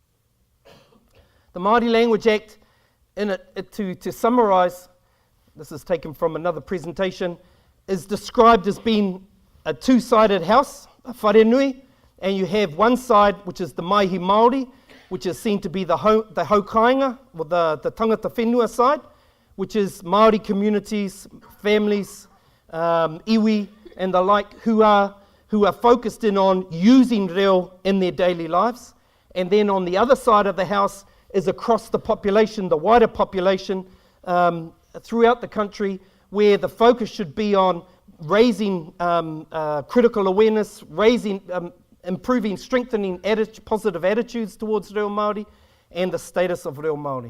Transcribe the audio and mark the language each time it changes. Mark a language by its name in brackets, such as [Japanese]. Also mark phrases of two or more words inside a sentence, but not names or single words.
[English] The Māori Language Act, to summarise, this is taken from another presentation, is described as being a two-sided house, a wharenui, and you have one side, which is the [Māori] Maihi Māori, [English] which is seen to be the haukainga, or the [Māori] tangata whenua [English] side, which is Māori communities, families, iwi, and the like, who are focused in on using reo in their daily lives. And then on the other side of the house is across the population, the wider population, throughout the country, where the focus should be on raising critical awareness, improving, strengthening positive attitudes towards [Māori] reo Māori, [English] and the status of [Māori] reo Māori.